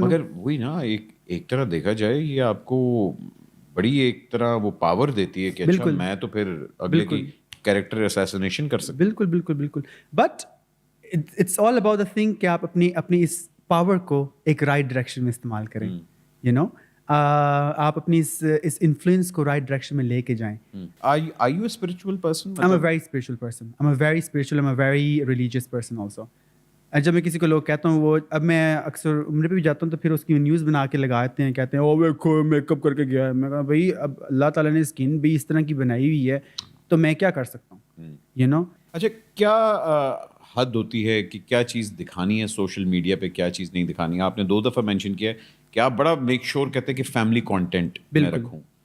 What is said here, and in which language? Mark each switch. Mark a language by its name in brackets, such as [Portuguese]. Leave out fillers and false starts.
[Urdu] مگر وہی نا, ایک طرح دیکھا جائے یہ آپ کو بڑی ایک طرح وہ پاور دیتی ہے کہ اچھا میں تو پھر اگلے کی کیریکٹر اسیسینیشن کر سکتا. بالکل بالکل بالکل. [English] but it's all about the thing [Urdu] کہ آپ اپنی اس پاور کو ایک رائٹ ڈائریکشن میں استعمال کریں. آپ اپنی اس انفلوئنس کو رائٹ ڈائریکشن میں لے کے جائیں. [English] Are you a spiritual person? I'm a very spiritual person. I'm a very spiritual, I'm a very religious person also. [Urdu] جب میں کسی کو لوگ کہتا ہوں, وہ اب میں اکثر عمرے پہ بھی جاتا ہوں تو پھر اس کی نیوز بنا کے لگاتے ہیں, کہتے ہیں او دیکھو میک اپ کر کے گیا ہے. میں کہا بھائی اب اللہ تعالیٰ نے اسکن بھی اس طرح کی بنائی ہوئی ہے تو میں کیا کر سکتا ہوں, اچھا کیا حد ہوتی ہے کہ کیا چیز دکھانی ہے سوشل میڈیا پہ, کیا چیز نہیں دکھانی ہے؟ آپ نے 2 دفعہ مینشن کیا ہے کہ آپ بڑا میک شور کہتے ہیں کہ فیملی کانٹینٹ میں رکھوں.